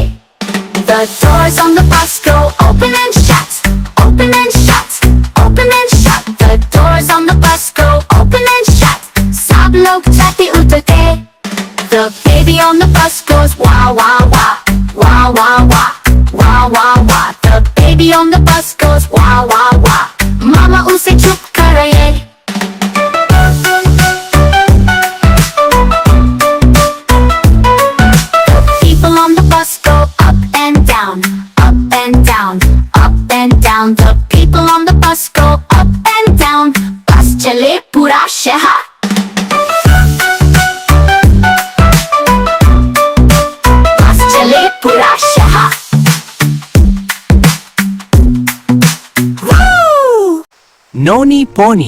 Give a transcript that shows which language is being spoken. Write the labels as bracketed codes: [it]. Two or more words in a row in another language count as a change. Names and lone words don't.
[en] The doors on the bus go open and shut, open and shut, open and shut. The doors on the bus go open and shut. [hi] सब लोग छाती उठाते. [en] The baby on the bus goes wah wah wah, wah wah wah, wah wah wah. The baby on the bus goes wah wah wah. [hi] मामा उसे चुप कराए. [en] People on the bus go up and down, up and down, up and down. The people on the bus go up round, [hi] बस चले पूरा शहर। बस चले पूरा शहर। नोनी पोनी।